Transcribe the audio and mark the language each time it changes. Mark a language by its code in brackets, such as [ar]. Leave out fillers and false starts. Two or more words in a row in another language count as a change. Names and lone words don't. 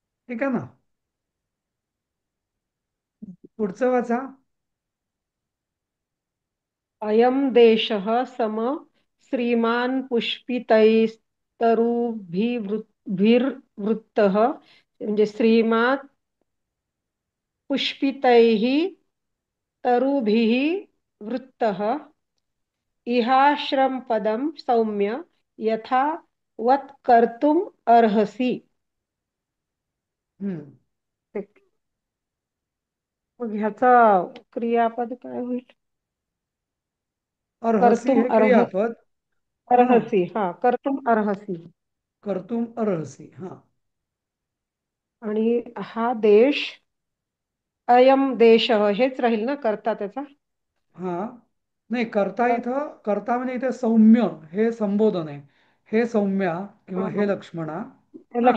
[mr] ठीक आहे ना. पुढचं वाचा. [sa] अयं देशः सम श्रीमान् पुष्पितैस्तरुभिर्वृत्तः म्हणजे श्रीमान् पुष्पितैः तरुभिः वृत्तः इहाश्रमपदं सौम्य यथा वत् कर्तुम् अर्हसि. हम्म. [mr] मग ह्याचा क्रियापद काय होईल? अर्हसी कर्तुम हे अर्हसि. क्रियापद. हा, [sa] अर्हसि हा कर्तुम अर्हसि. कर्तुम अर्हसी. [mr] हा. आणि हा देश [sa] अयम देश [mr] हेच राहील ना कर्ता त्याचा. हा, नाही, कर्ता इथं, कर्ता म्हणजे इथे सौम्य हे संबोधन आहे. हे सौम्या किंवा हे लक्ष्मणा. हा.